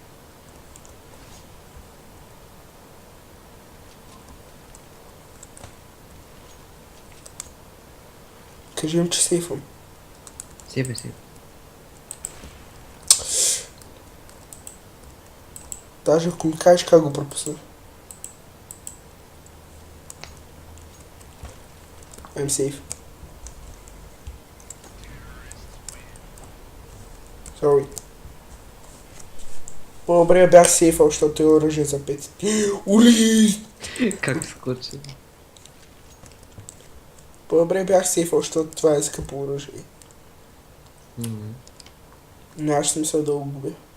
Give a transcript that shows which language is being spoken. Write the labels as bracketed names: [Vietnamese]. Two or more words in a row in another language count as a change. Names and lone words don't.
[Bulgarian] Кажи им, че сейфвам. Сейвим си. Даже ако ми кажеш как го пропусна. [English] I'm safe. Sorry. [Bulgarian] По-добре бях сейфал, защото е оръжие за 5. Ули! Как скочи? По-добре бях сейфал, защото това е скъпо оръжие. Нямаш смисъл да го губя.